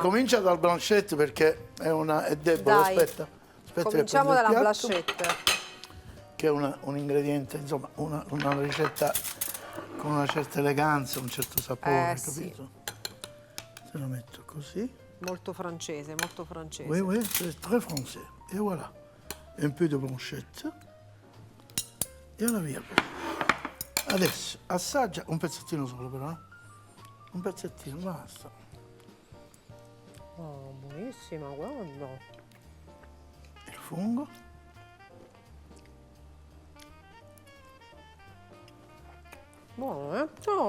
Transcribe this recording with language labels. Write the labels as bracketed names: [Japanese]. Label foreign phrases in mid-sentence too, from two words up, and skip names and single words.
[Italian] comincia dal blanchet perché è debole. Dai. Aspetta che Cominciamo prendo il dalla piatto, blanchette. che è un ingrediente, insomma, una ricetta con una certa eleganza, un certo sapore, Sì. capito? Se lo metto così. Molto francese, molto francese. [French] Oui, oui, c'est très français. Et voilà. Un peu de blanchette. [Italian] E alla via. Adesso assaggia un pezzettino solo però. Un pezzettino, basta. Oh, buonissima, guarda. Il fungo. Buono, eh? No,